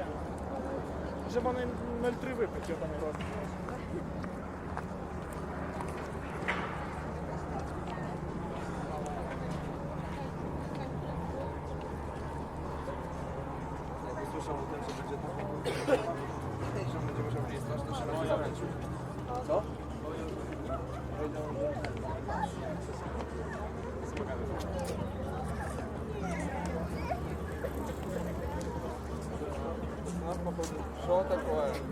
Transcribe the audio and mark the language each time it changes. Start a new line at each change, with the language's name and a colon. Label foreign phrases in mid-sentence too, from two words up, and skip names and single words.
Ukrainian: Вже вони 0,3 випить, йобаний рот.
Polish: Słyszał o tym, że będzie tak, że będzie musiał gdzieś strasznie szybko się zamęczyć. Co?
Ukrainian: Що таке?